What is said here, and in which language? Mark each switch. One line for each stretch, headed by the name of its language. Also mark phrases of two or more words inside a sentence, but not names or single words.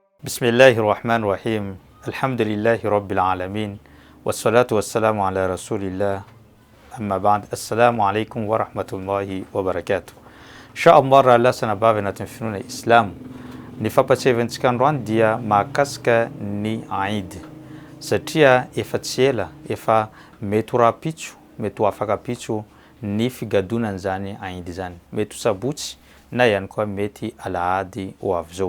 Arabic: بسم الله الرحمن الرحيم. الحمد لله رب العالمين. والصلاة والسلام على رسول الله. أما بعد. السلام عليكم ورحمة الله وبركاته. إن شاء الله
Malagasy: Allah sanabavy anatin'ny finoana Islam. Ny fampatsiavantsika androany dia mahakasika ny Eid. Satria efa tsy ela, efa mety rapitso, mety afaka pitso ny figadonan'izany Eid zany. Mety sabotsy na ihany koa mety alahady ho avy zao.